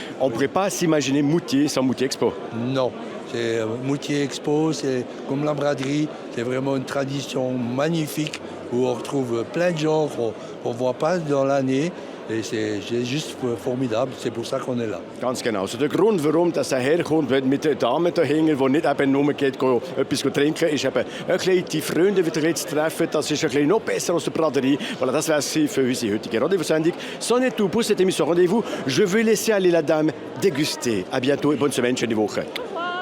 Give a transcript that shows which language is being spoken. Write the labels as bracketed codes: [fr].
[fr] On ne pourrait pas s'imaginer Moutier sans Moutier Expo. Non. Moutier Expo, c'est comme la braderie. C'est vraiment une tradition magnifique où on retrouve plein de gens qu'on ne voit pas dans l'année. Et c'est juste formidable, c'est pour ça qu'on est là. [de] Ganz genau. Also der Grund, warum das herkommt, mit den Damen dahinter, die nicht eben nur geht, etwas trinken, ist eben ein bisschen die Freunde wieder zu treffen. Das ist ein bisschen noch besser als die Braderie. Voilà, das wäre es für unsere heutige Rendez-vous-Sendung. [fr] C'en est tout pour cette émission Rendez-vous. Je vais laisser aller la dame déguster. À bientôt et bonne semaine, [de] schöne Woche.